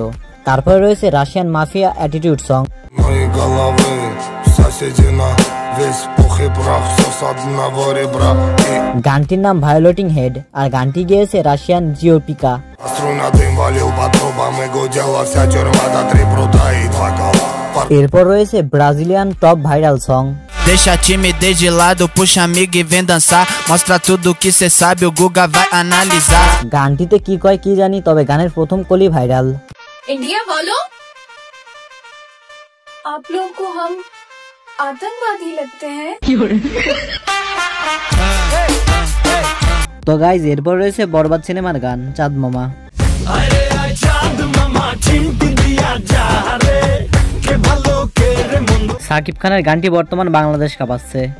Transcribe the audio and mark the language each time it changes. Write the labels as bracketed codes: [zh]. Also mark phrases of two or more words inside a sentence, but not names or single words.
[bn] তারপরে রয়েছে [en] Russian mafia attitude song. [bn] গানটির নাম ভায়োলেটিং হেড, আর গানটি গিয়েছে রাশিয়ান জিওপিকা। এরপর রয়েছে [en] Brazilian top viral song [pt] Deixa a timidez de lado, puxa amigo e vem dançar. Mostra tudo que cê sabe, o Guga vai analisar. [bn] গানটিতে কি কয় কি জানি, তবে গানের প্রথম কলি ভাইরাল। [hi] इंडिया वालों, आप लोगों को हम आतंकवादी लगते हैं। [bn] তো গাইজ, এরপর রয়েছে বরবাদ সিনেমার গান চাঁদ মামা। আরে চাঁদ মামা চিমটি দিয়া যা রে, কে ভালো কে সাকিব খানের গানটি বর্তমান বাংলাদেশ কাঁপাচ্ছে।